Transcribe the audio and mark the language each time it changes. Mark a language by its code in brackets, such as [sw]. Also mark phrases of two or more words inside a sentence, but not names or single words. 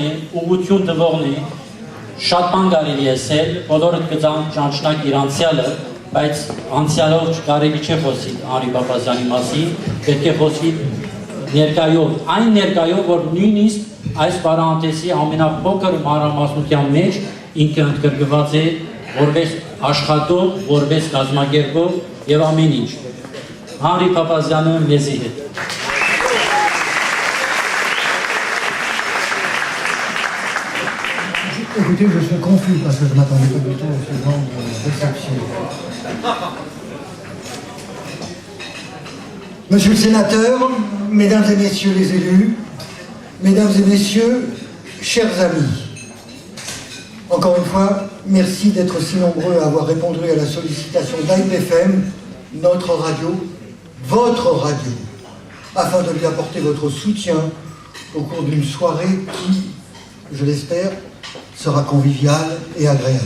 [hy] է, ուղղություն տվողն է, շատ բան կարելի է ասել, բոլորդ կճանչնակ իր անցյալը, բայց անցյալով կարելի չէ խոսի Հանրի Պապազյանի մասին, պետք է խոսի ներկայով, այն ներկայով, որ նույնիսկ այս պարանտեսի ամենափոքր մանրամասնության մեջ ինքը ընդգրկված է որպես աշխատող, որպես կազմակերպող և ամեն ինչ։ Հանրի Պապազյանը մեզի հետ։ [fr] Écoutez, je suis confus parce que je ne m'attendais pas du tout à ce genre de réception. Monsieur le sénateur, mesdames et messieurs les élus, mesdames et messieurs, chers amis, encore une fois, merci d'être si nombreux à avoir répondu à la sollicitation d'IPFM, notre radio, votre radio, afin de lui apporter votre soutien au cours d'une soirée qui, je l'espère, sera conviviale et agréable.